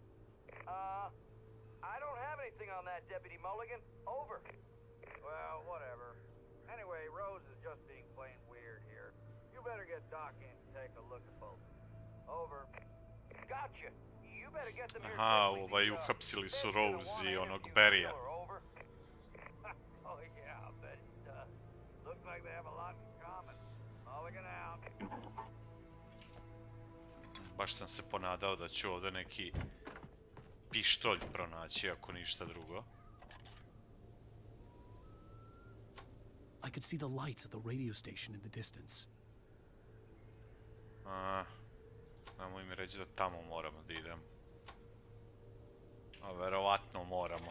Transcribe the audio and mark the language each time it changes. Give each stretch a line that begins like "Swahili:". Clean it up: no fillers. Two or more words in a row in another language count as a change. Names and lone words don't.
English: I don't have anything on that, Deputy Mulligan. Over. Well, whatever. Anyway, Rose is just being plain weird here. You better get Doc in to take a look at both. Over. Gotcha. You better get them here.
Serbian: Aha, uhapsili su Rose I onog Berija.
English: Oh yeah, I bet it does. Looks like they have a lot in common. Mulligan out.
Serbian: Baš sam se ponadao da ću ovdje neki pištolj pronaći, ako ništa drugo.
English: I could see the lights at the radio station in the distance.
Serbian: Nemoj mi reći da tamo moramo da idemo. A verovatno moramo.